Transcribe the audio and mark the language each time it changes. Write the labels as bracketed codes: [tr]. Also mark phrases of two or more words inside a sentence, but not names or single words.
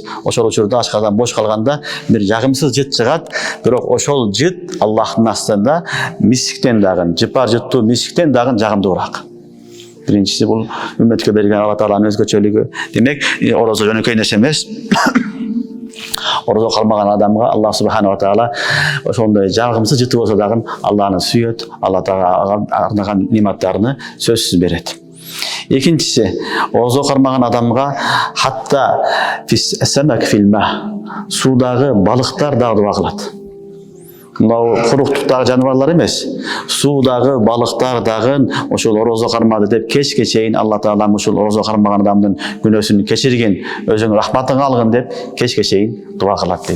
[ky] Ошол учурда ашказан бош калганда бир жагымсыз жыт чыгат, бирок ошол жыт Аллахтын астында мисиктен дагы, жыпар жыттуу мисиктен дагы жагымдуураак. Биринчиси бул үммөткө берген Алла Тааланын өзгөчөлүгү. Демек, ораза жөнөкөй нерсе эмес. Ораза калмаган адамга Аллах [ar] سبحانه وتعالى [ky] ошондой жагымсыз жыты болсо дагы Аллахны сүйөт, Алла Таала арнаган нематтарыны сөзсүз берет. Экинчиси, ораза калмаган адамга [ar] حتى في السمك في الماء, [ky] судагы балыктар дагы дуа кылат. Мынау куруктуктагы жаныбарлар эмес, суудагы балыктар дагы ошол ораза калмады деп кечке чейин Алла Таала ушул ораза калмаган адамдын күнөөсүн кечиргин, өзүнүн рахматын алгын деп кечке чейин дуа кылат дейт.